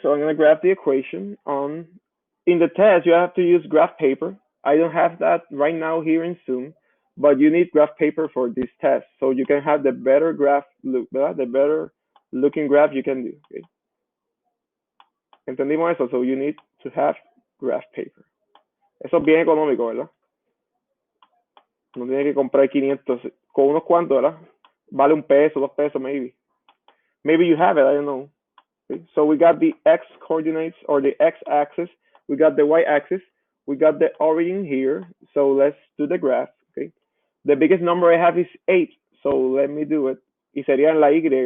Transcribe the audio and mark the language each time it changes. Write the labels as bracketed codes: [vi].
[en] So I'm gonna graph the equation. In the test, you have to use graph paper. I don't have that right now here in Zoom, but you need graph paper for this test, so you can have the better graph look, [es] ¿verdad? [en] The better looking graph you can do. Okay. [es] ¿Entendimos eso? [en] So you need to have graph paper. [es] Eso es bien económico, ¿verdad? No tiene que comprar 500, con unos cuantos, ¿verdad? Vale $1, $2, [en] maybe. Maybe you have it, I don't know. Okay. So we got the x coordinates or the x axis, we got the y axis, we got the origin here. So let's do the graph. Okay. The biggest number I have is 8. So let me do it. [es] Y sería en la y.